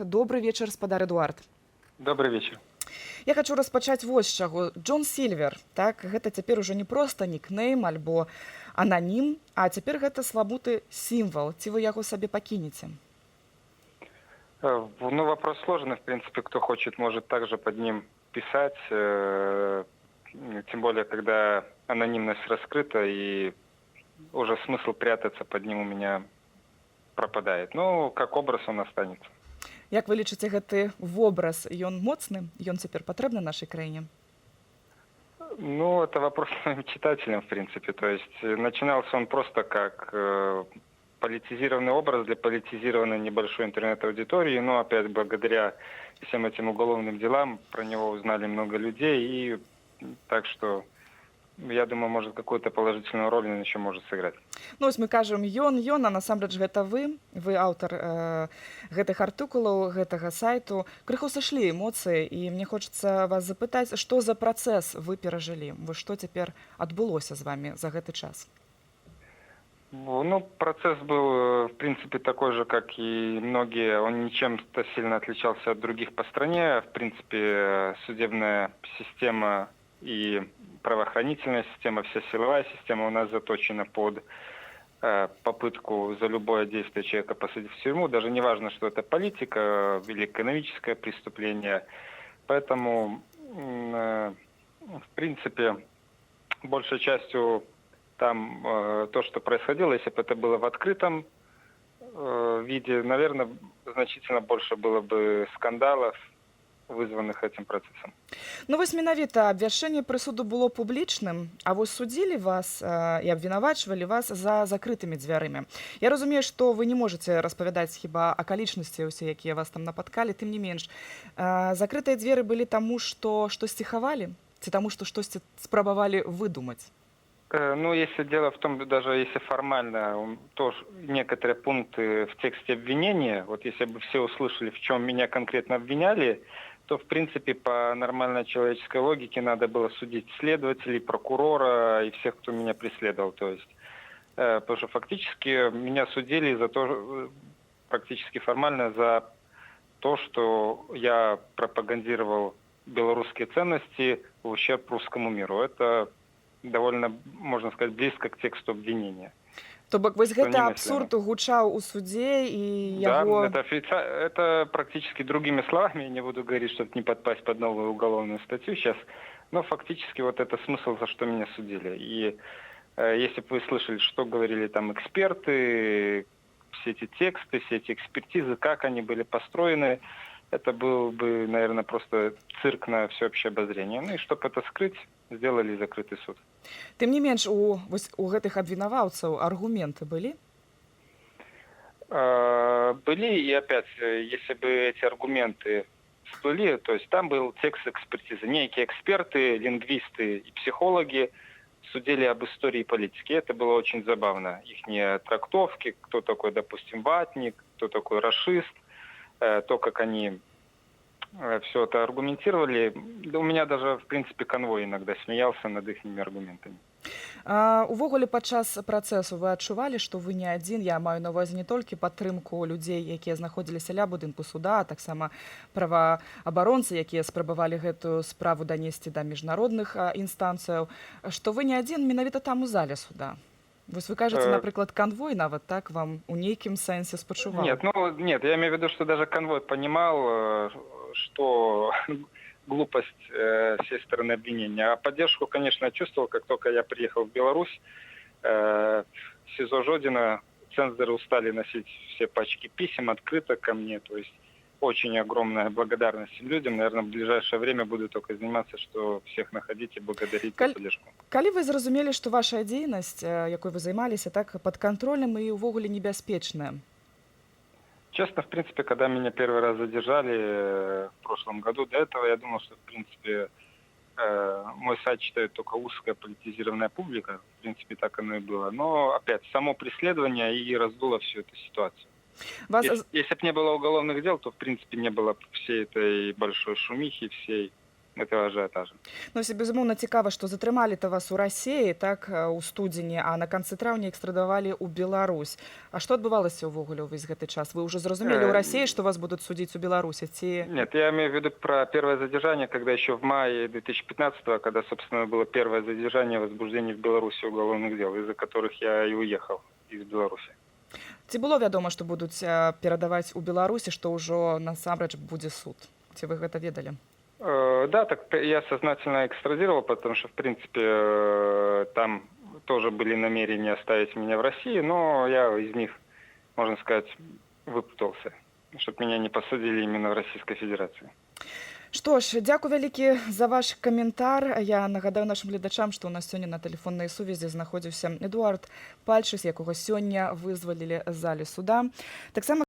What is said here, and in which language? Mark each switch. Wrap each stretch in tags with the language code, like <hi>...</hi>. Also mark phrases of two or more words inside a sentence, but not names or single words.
<be>Добрый вечар, спадар Эдуард.</be> <ru>Добрый вечер.</ru> <be>Я хочу распачаць вось з чаго. Джон Сільвер, так, гэта цяпер ужо не проста нікнейм альбо ананім, а цяпер гэта слабуты сімвал. Ці вы яго сабе пакінеце? Ну,</be> <ru>вопрос сложный, в принципе, кто хочет, может также под ним писать, тем более, когда анонимность раскрыта и уже смысл прятаться под ним у меня пропадает. Ну, как образ он останется.</ru> <be>Як вы лічыце, гэты вобраз, ён моцны? Ён цяпер патрэбны нашай краіне? Ну,</be> <ru>это вопрос моим читателям, в принципе. То есть начинался он просто как политизированный образ для политизированной небольшой интернет-аудитории. Но опять благодаря всем этим уголовным делам про него узнали много людей. И так что... Я думаю, может, какую-то положительную роль он еще может сыграть.</ru> <be>Ну, вось мы кажам ён, а насамрэч гэта вы аўтар гэтых артыкулаў, гэтага сайту. Крыху сышлі эмоцыі, і мне хочацца вас запытаць, што за працэс вы перажылі? Вось што цяпер адбылося з вами за гэты час? Ну,</be> <ru>процесс был, в принципе, такой же, как и многие. Он ничем-то сильно отличался от других по стране. В принципе, судебная система и правоохранительная система, вся силовая система у нас заточена под попытку за любое действие человека посадить в тюрьму. Даже не важно, что это политика или экономическое преступление. Поэтому, в принципе, большей частью там то, что происходило, если бы это было в открытом виде, наверное, значительно больше было бы скандалов, вызванных этим процессом.</ru> <be>Ну, вось менавіта абвяшчэнне прысуду было публічным, а вось судзілі вас і абвінавачвалі вас за закрытымі дзвярымі. Я разумею, што вы не можаце распавядаць хіба акалічнасці ўсе, якія вас там напаткалі, тым не менш. Закрытыя дзверы былі таму, што штосьці хавалі? Ці таму, што штосьці спрабавалі выдумаць? Ну,</be> <ru>если дело в том, даже если формально, то некоторые пункты в тексте обвинения, вот если бы все услышали, в чем меня конкретно обвиняли, то, в принципе, по нормальной человеческой логике надо было судить следователей, прокурора и всех, кто меня преследовал. То есть, потому что фактически меня судили за то, практически формально, за то, что я пропагандировал белорусские ценности в ущерб русскому миру. Это довольно, можно сказать, близко к тексту обвинения.</ru> <be>То бок вось гэты абсурд гучаў у судзе і яго...</be> <ru>Да, это практически другими словами, я не буду говорить, чтобы не подпасть под новую уголовную статью сейчас, но фактически вот это смысл, за что меня судили. И если бы вы слышали, что говорили там эксперты, все эти тексты, все эти экспертизы, как они были построены, это был бы, наверное, просто цирк на всеобщее обозрение. Ну и чтобы это скрыть, сделали закрытый суд.</ru> <be>Тым не менш, у гэтых абвінаваўцаў аргументы былі?</be> <ru>Были, и опять, если бы эти аргументы всплыли, то есть там был текст экспертизы. Некие эксперты, лингвисты и психологи судили об истории политики. Это было очень забавно. Их трактовки, кто такой, допустим, ватник, кто такой рашист, то, как они все это аргументировали. У меня даже, в принципе, конвой иногда смеялся над их аргументами.</ru> <be>Увогуле падчас працэсу вы адчувалі, што вы не адзін? Я маю на ўвазе не толькі падтрымку людзей, якія знаходзіліся ля будынку суда, а таксама праваабаронцы, якія спрабавалі гэтую справу данесці да міжнародных інстанцыяў, што вы не адзін менавіта там у зале суда. Вось вы кажаце, напрыклад, конвой нават так вам у нейкім сэнсе спачуваў?</be> <ru>Нет, я имею в виду, что даже конвой понимал, что глупость с всей стороны обвинения. А поддержку, конечно, я чувствовал, как только я приехал в Беларусь. В СИЗО Жодина цензоры устали носить все пачки писем, открыток ко мне. То есть очень огромная благодарность всем людям. Наверное, в ближайшее время буду только заниматься, что всех находить и благодарить за поддержку.</ru> <be>Калі вы зразумелі, што ваша дзейнасць, якой вы займаліся, так падкантрольным і ўвогуле небяспечная?</be> <ru>Честно, в принципе, когда меня первый раз задержали в прошлом году, до этого я думал, что, в принципе, мой сайт читает только узкая политизированная публика. В принципе, так оно и было. Но, опять, само преследование и раздуло всю эту ситуацию.</ru> <be>Вас...</be> <ru>Если бы не было уголовных дел, то, в принципе, не было б всей этой большой шумихи, всей этого ажиотажа.</ru> <be>Ну, безумоўна, цікава, што затрымалі-то вас у Расіі, так, у студзені, а на канцы траўня экстрадавалі ў Беларусь. А што адбывалася ўвогуле ўвесь гэты час? Вы уже зразумелі ў Расіі, што вас будуць судзіць у Беларусі? Ці...</be> <ru>Нет, я имею в виду про первое задержание, когда еще в мае 2015-го, когда, собственно, было первое задержание возбуждение в Беларуси уголовных дел, из-за которых я и уехал из Беларуси.</ru> <be>Ці было вядома, што будуць перадаваць у Беларусі, што ўжо насамрэч будзе суд? Ці вы гэта ведалі?</be> <ru>Да, так я сознательно экстрадировал, потому что, в принципе, там тоже были намерения оставить меня в России, но я из них, можно сказать, выпутался, чтобы меня не посадили именно в Российской Федерации.</ru> <be>Што ж, дзякуй вялікі за ваш каментар. Я нагадаю нашим гледачам, што ў нас сёння на тэлефоннай сувязі знаходзіўся Эдуард Пальчыс, якога сёння вызвалілі з залі суда. Таксама</be>